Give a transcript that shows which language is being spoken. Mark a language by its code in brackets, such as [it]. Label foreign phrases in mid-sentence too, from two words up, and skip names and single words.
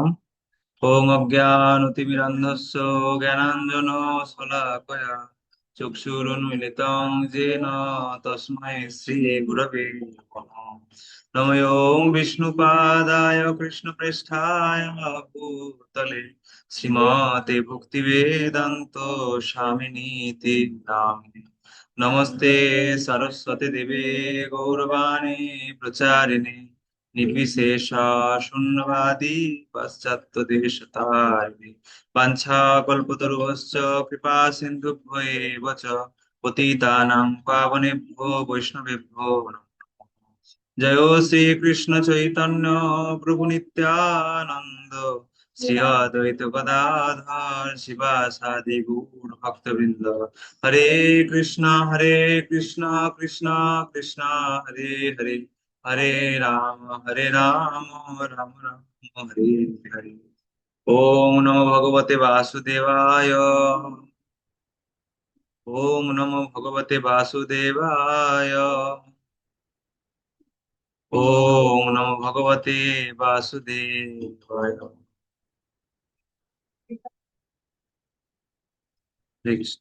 [sa] ओम् अज्ञानतिमिरान्धस्य ज्ञानाञ्जन शलाकया चक्षुरुन्मिलितं येन तस्मै श्री गुरवे नमः। नमो ओम् विष्णुपादाय कृष्णप्रेष्ठाय भूतले श्रीमते भक्तिवेदान्त स्वामिनीति नामिने। नमस्ते सरस्वती देवे गौरवाणी प्रचारिणे निर्विशेष शून्यवादी पाश्चात्य देशतारिणे वाञ्छाकल्पतरुश्च कृपा सिन्धुभ्येव च पतितानां पावनेभ्यो वैष्णवेभ्यो नमः। जयो श्री कृष्ण चैतन्य प्रभु नित्यानंद श्री अद्वैत गदाधर शिवासादि गौर भक्तवृंद। हरे कृष्णा कृष्णा कृष्णा हरे हरे, हरे राम राम राम हरे हरे। ओम नमो भगवते वासुदेवाय। ओम नमो भगवते वासुदेवाय। ओम नमो भगवते वासुदेवाय। हरे कृष्ण।